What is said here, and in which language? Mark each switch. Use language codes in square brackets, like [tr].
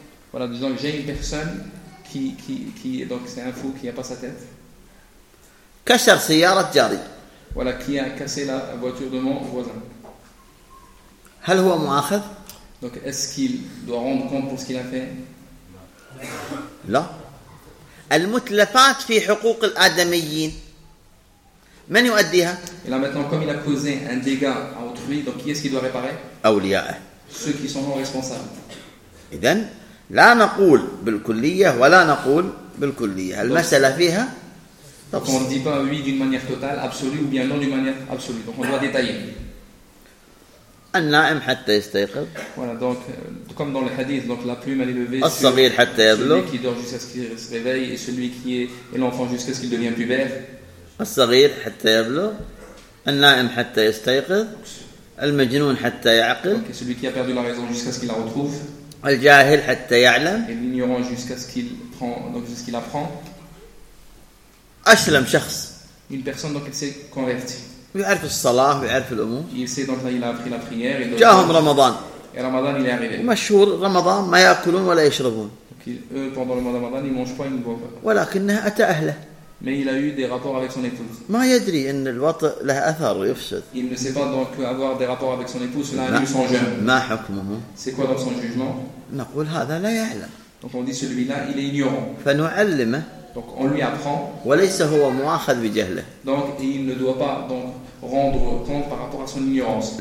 [fr] Voilà, disons que j'ai une personne qui donc c'est un fou qui n'a pas sa tête. [ar] كسر سيارة جاري. [fr] Voilà, qui a cassé la voiture de mon voisin. [ar] هل هو مؤاخذ؟ [fr] Donc, est-ce qu'il doit rendre compte pour ce qu'il a fait? [ar] لا. المتلفات في حقوق الآدميين. من يؤديها؟ [fr] Et là maintenant, comme il a causé un dégât à autrui, donc qui est-ce qui doit réparer? [ar] أولياءه. [fr] Ceux qui sont responsables. [ar] إذن لا نقول بالكلية ولا نقول بالكلية. المسألة فيها. [fr] Donc on ne dit pas oui d'une manière totale, absolue, ou bien non d'une manière absolue. Donc on doit détailler. [ar] النائم حتى يستيقظ. [fr] Voilà, donc comme dans le hadith, donc la plume elle est levée. [ar] الصغير حتى يبلغ. [fr] Celui qui dort jusqu'à ce qu'il se réveille et celui qui est l'enfant jusqu'à ce qu'il devienne pubère. [ar] الصغير حتى يبلغ. النائم حتى يستيقظ. المجنون حتى يعقل. [fr] Okay, celui qui a perdu la raison jusqu'à ce qu'il la retrouve. [ar] الجاهل حتى يعلم. [fr] Et l'ignorant jusqu'à ce qu'il prend, donc jusqu'à ce qu'il apprend. [ar] أسلم شخص. [fr] Une personne donc elle s'est convertie. [ar] يعرف الصلاة ويعرف الأمور. [fr] Il sait donc là il a appris la prière. [ar] جاهم رمضان. [fr] Et Ramadan il est arrivé. [ar] مشهور رمضان ما يأكلون ولا يشربون. [fr] Okay, eux pendant le mois de Ramadan ils mangent pas ils ne boivent pas. [ar] ولكنه أتى أهله. [fr] Mais il a eu des rapports avec son épouse. [ar] ما يدري أن الوطء له أثر ويفسد. [fr] Il ne sait pas donc avoir des rapports avec son épouse cela induit son jeûne. [ar] ما حكمه. [fr] C'est quoi dans son jugement? [ar] نقول هذا لا يعلم. [fr] Donc on dit celui-là il est ignorant. [ar] فنعلمه. [fr] Donc on lui apprend. [ar] وليس هو مؤاخذ بجهله. [fr] Donc il ne doit pas donc rendre compte par rapport à son ignorance.